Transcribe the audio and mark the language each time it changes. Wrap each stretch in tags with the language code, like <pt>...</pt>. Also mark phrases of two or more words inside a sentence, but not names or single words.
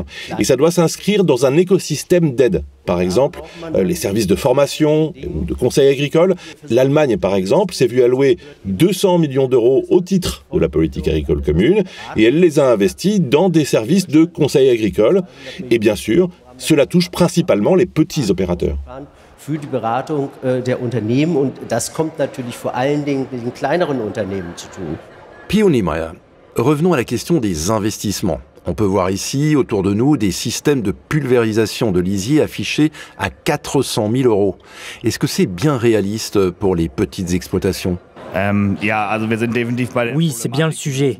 <fr>Et ça doit s'inscrire dans un écosystème d'aide. Par exemple, les services de formation ou de conseil agricole. L'Allemagne, par exemple, s'est vue allouer 200 millions d'euros au titre de la politique agricole commune et elle les a investis dans des services de conseil agricole. Et bien sûr, cela touche principalement les petits opérateurs.</fr> <de>Für die Beratung der Unternehmen und das kommt natürlich vor allen Dingen mit den kleineren Unternehmen zu tun.</de> <fr>Pio Niemeyer, revenons à la question des investissements. On peut voir ici, autour de nous, des systèmes de pulvérisation de lisier affichés à 400 000 €. Est-ce que c'est bien réaliste pour les petites exploitations ? Oui, c'est bien le sujet.</fr>